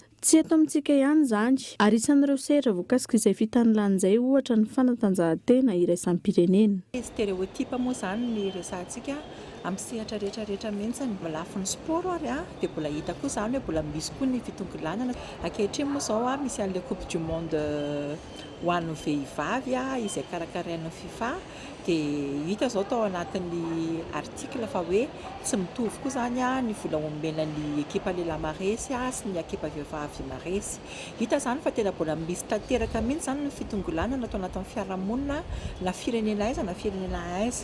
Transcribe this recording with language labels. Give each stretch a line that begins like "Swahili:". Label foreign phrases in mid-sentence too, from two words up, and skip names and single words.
Malagasy: Tsy eto amintsika ihany izany, ary isan'ireo sehatra voakasika izay fitanilana izay ohatra ny fanatanjahantena iraisam-pirenena. Stéréotype moa izany ny resantsika amin'ny sehatra rehetrarehetra mihitsy ny lafiny sport ary dia mbola hita koa izany hoe mbola misy koa ny fitongilanana. Ankehitriny moa izao misy an'ilay
French: coupe du monde
Malagasy: ho an'ny vehivavy izay karakarain'ny FIFA dia hita izao tao anatin'ny article fa hoe tsy mitovy koa izany ny vola omenan'ny ekipa lehilahy maresy sy ny ekipa vehivavy maresy. Hita izany fa tena mbola misy tanteraka mihitsy izany ny fitongilanana atao anatin'ny fiarahamonina na firenena aiza na firenena aiza.